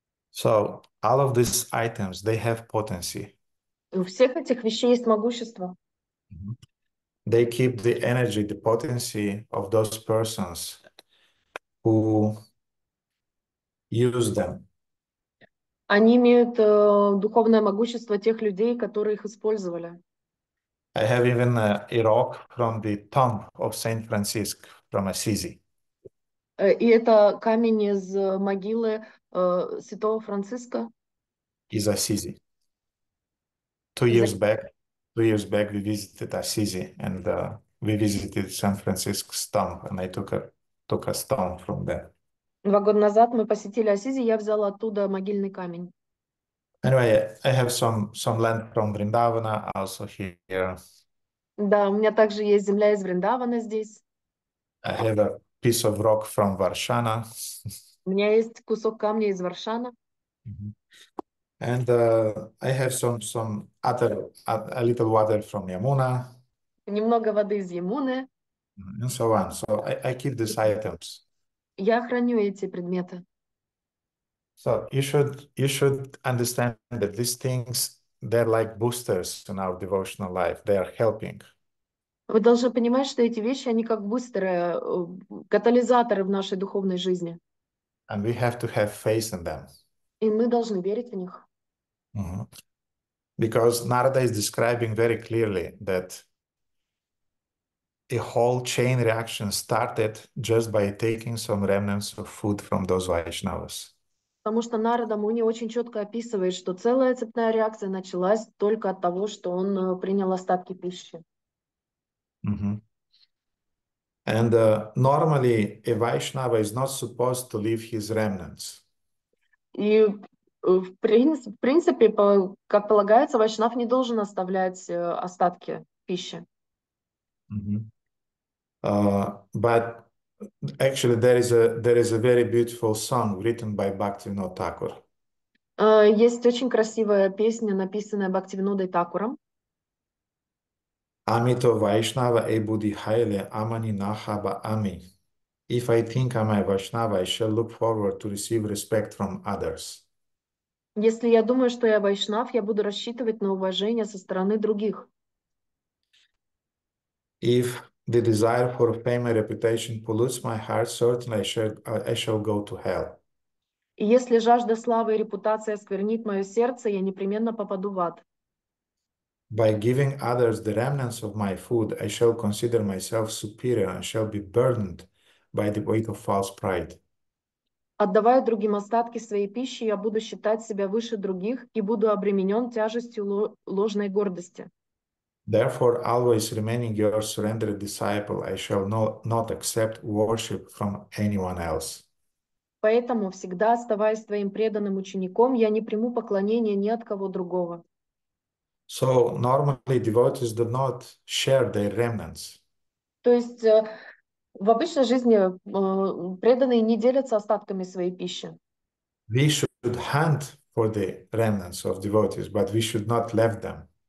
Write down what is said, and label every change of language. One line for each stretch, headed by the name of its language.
English: So all of these items, they have potency.
Russian: У всех этих вещей есть могущество.
English: They keep the energy, the potency of those persons who use them.
Russian: Они имеют духовное могущество тех людей, которые их использовали.
English: I have even a rock from the tomb of Saint Francis from Assisi.
Russian: И это камень из могилы святого Франциска. Из Assisi.
English: 2 years back we visited Assisi and we visited Saint Francis's tomb and I took a stone from there.
Russian: 2 года назад мы посетили Ассизи, я взяла оттуда могильный камень.
English: Anyway, I have some land from Vrindavana also here.
Russian: Да, у меня также есть земля из Вриндавана здесь.
English: I have a piece of rock from Varshana.
Russian: У меня есть кусок камня из Варшана.
English: And I have some other, a little water from Yamuna,
Russian: Немного воды из Ямуны.
English: and so on. So I keep these items.
Russian: Я храню эти предметы.
English: So you should understand that these things, they're like boosters in our devotional life. They are helping.
Russian: Вы должны понимать, что эти вещи, они как бустеры, катализаторы в нашей духовной жизни.
English: And we have to have faith in them.
Russian: И мы должны верить в них.
English: Because Narada is describing very clearly that a whole chain reaction started just by taking some remnants of food from those Vaishnavas.
Russian: Потому что Нарада Муни очень четко описывает, что целая цепная реакция началась только от того, что он принял остатки пищи.
English: And normally a Vaishnava is not supposed to leave his remnants.
Russian: И в принципе, как полагается, вайшнав не должен оставлять остатки пищи.
English: But actually there is a very beautiful song written by Bhaktivinoda Thakur.
Russian: Есть очень красивая песня, написанная Бхактивинодой Такуром.
Bangla: Amito Vaishnava e buddhi haile amani nahaba ami.
English: If I think I'm a Vaishnava, I shall look forward to receive respect from others.
Russian: Если я думаю, что я вайшнав, я буду рассчитывать на уважение со стороны других.
English: If the desire for fame and reputation pollutes my heart, certainly I shall go to hell.
Russian: И если жажда славы и репутации осквернит мое сердце, я непременно попаду в ад.
English: By giving others the remnants of my food, I shall consider myself superior and shall be burdened by the weight of false pride.
Russian: Отдавая другим остатки своей пищи, я буду считать себя выше других и буду обременен тяжестью ложной гордости.
English: Therefore, always remaining your surrendered disciple, I shall not accept worship from anyone else.
Russian: Поэтому, всегда оставаясь твоим преданным учеником, я не приму поклонения ни от кого другого.
English: So normally devotees do not share their remnants.
Russian: То есть в обычной жизни преданные не делятся остатками своей пищи.
English: We should hunt for the remnants of devotees, but we should not leave them.